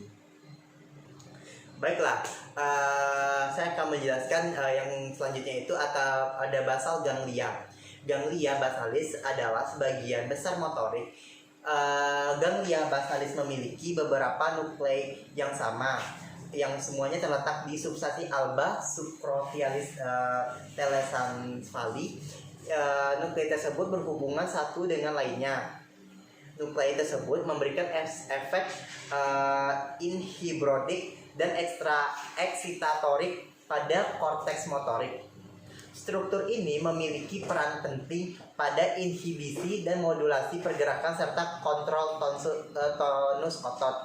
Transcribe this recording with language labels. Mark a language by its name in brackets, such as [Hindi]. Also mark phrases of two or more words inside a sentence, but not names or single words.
[Indonesian] Baiklah, saya akan menjelaskan yang selanjutnya itu ada [English] basal ganglia. [Latin] Ganglia basalis [Indonesian] adalah sebagian besar motorik. [Latin] Ganglia basalis [Indonesian] memiliki beberapa nuklei yang sama, yang semuanya terletak di substansi [Latin] alba subcrotialis telesanthali. [Indonesian] Nuklei tersebut berhubungan satu dengan lainnya. Nuklei tersebut memberikan efek inhibitorik dan eksitatorik pada korteks motorik. Struktur ini memiliki peran penting pada inhibisi dan modulasi pergerakan serta kontrol tonus otot.